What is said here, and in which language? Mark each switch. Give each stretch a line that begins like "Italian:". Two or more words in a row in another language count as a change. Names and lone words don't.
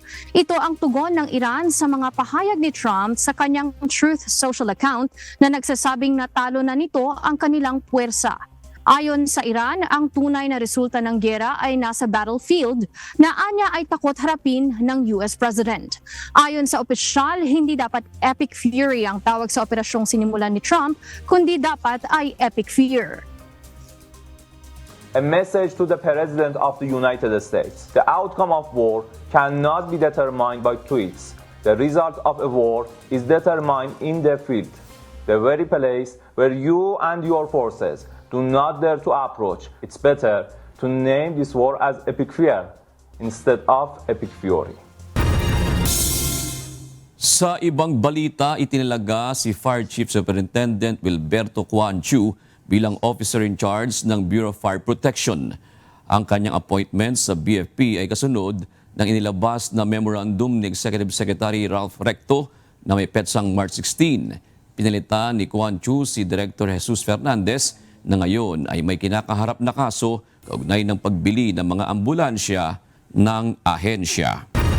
Filipino: Ito ang tugon ng Iran sa mga pahayag ni Trump sa kanyang Truth Social account na nagsasabing natalo na nito ang kanilang puwersa. Ayon sa Iran, ang tunay na resulta ng giyera ay nasa battlefield na anya ay takot harapin ng
English: US President.
Filipino: Ayon sa opisyal, hindi dapat
English: epic fury
Filipino: ang tawag sa operasyong sinimulan ni Trump, kundi dapat ay
English: epic fear. A message to the President of the United States. The outcome of war cannot be determined by tweets. The result of a war is determined in the field, the very place where you and your forces do not dare to approach. It's better to name this war as epic fear instead of epic fury.
Filipino: Sa ibang balita, itinalaga si Fire Chief Superintendent Wilberto Quan Chu bilang
English: officer in charge
Filipino: ng Bureau of Fire Protection. Ang kanyang appointment sa BFP ay kasunod ng inilabas na memorandum ni Executive Secretary Ralph Recto na may petsang March 16. Pinalitan ni Quan Chu si Director Jesus Fernandez na ngayon ay may kinakaharap na kaso kaugnay ng pagbili ng mga ambulansya ng ahensya.